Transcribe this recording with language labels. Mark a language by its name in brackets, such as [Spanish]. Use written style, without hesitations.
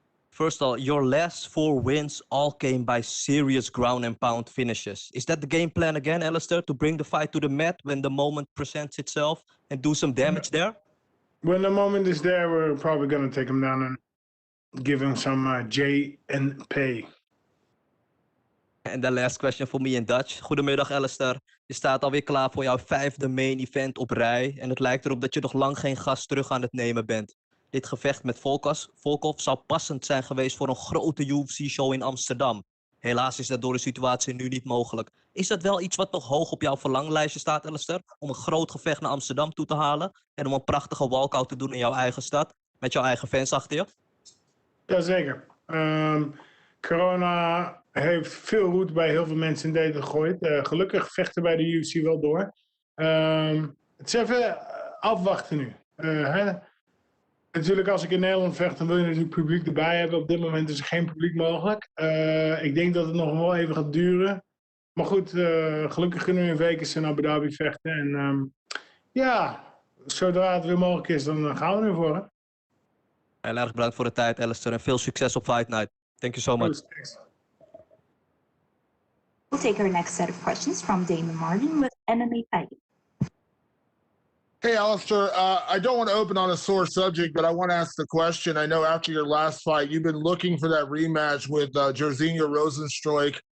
[English] First of all, your last 4 wins all came by serious ground and pound finishes. Is that the game plan again, Alistair, to bring the fight to the mat when the moment presents itself and do some damage there? When the moment is there, we're probably going to take him down and give him some J and P. [Dutch] En de [English] last question for me in Dutch. [Dutch] Goedemiddag, [English] Alistair. [Dutch] Je staat alweer klaar voor jouw 5e main event op rij. En het lijkt erop dat je nog lang geen gas terug aan het nemen bent. Dit gevecht met Volkov zou passend zijn geweest voor een grote UFC-show in Amsterdam. Helaas is dat door de situatie nu niet mogelijk. Is dat wel iets wat nog hoog op jouw verlanglijstje staat, Alistair? Om een groot gevecht naar Amsterdam toe te halen en om een prachtige walkout te doen in jouw eigen stad, met jouw eigen fans achter je? Jazeker. Corona heeft veel roet bij heel veel mensen in delen gegooid. Gelukkig vechten bij de UFC wel door. Het is even afwachten nu. Natuurlijk, als ik in Nederland vecht, dan wil je natuurlijk publiek erbij hebben. Op dit moment is er geen publiek mogelijk. Ik denk dat het nog wel even gaat duren. Maar goed, gelukkig kunnen we in Vegas en Abu Dhabi vechten. En ja, zodra het weer mogelijk is, dan gaan we ervoor. Hè? Heel erg bedankt voor de tijd, Alistair. En veel succes op Fight Night. [English] Thank you so much. We'll take our next set of questions from Damon Martin with MMA Fighting. Hey, Alistair, I don't want to open on a sore subject, but I want to ask the question. I know after your last fight, you've been looking for that rematch with Jairzinho Rozenstruik.